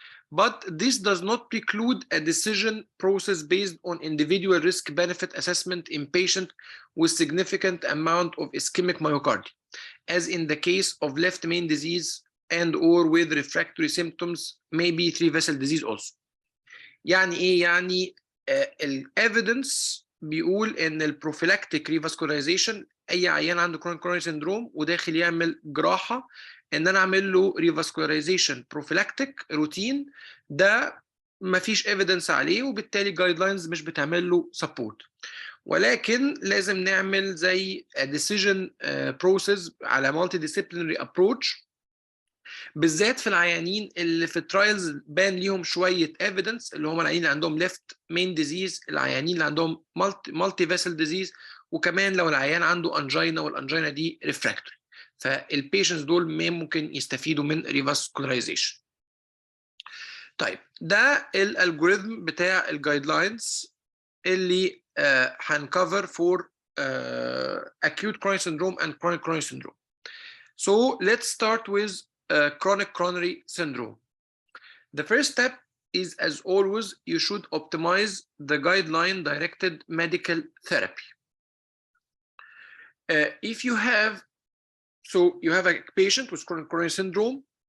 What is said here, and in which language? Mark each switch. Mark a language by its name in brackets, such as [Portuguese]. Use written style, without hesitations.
[English] but this does not preclude a decision process based on individual risk-benefit assessment in patients with significant amount of ischemic myocardium, as in the case of left main disease and or with refractory symptoms, maybe 3-vessel disease also. [Arabic] يعني ايه؟ يعني الايفيدنس بيقول ان البروفيلاكتيك ريفاسكولايزيشن اي عيان عنده كرونيك كوروناري سيندروم وداخل يعمل جراحه ان انا اعمل له ريفاسكولايزيشن بروفيلاكتيك روتين، ده ما فيش ايفيدنس عليه وبالتالي جايد لاينز مش بتعمل له سبورت. ولكن لازم نعمل زي ديسيجن بروسيس على مالتي ديسيبلينري ابروتش، بالذات في العيانين اللي في الترايلز بان ليهم شويه ايفيدنس، اللي هم العيانين اللي عندهم ليفت مين ديزيز، العيانين اللي عندهم مالتي فيسل ديزيز، وكمان لو العيان عنده انجينا والانجينا دي ريفراكتوري، فالبيشنتس دول ممكن يستفيدوا من ريفاسكولايزيشن. طيب ده الالجوريثم بتاع الجايد لاينز اللي هنكفر فور acute coronary syndrome and chronic coronary syndrome. [English] So let's start with chronic coronary syndrome. The first step is, as always, you should optimize the guideline-directed medical therapy. If you have, so you have a patient with chronic coronary syndrome,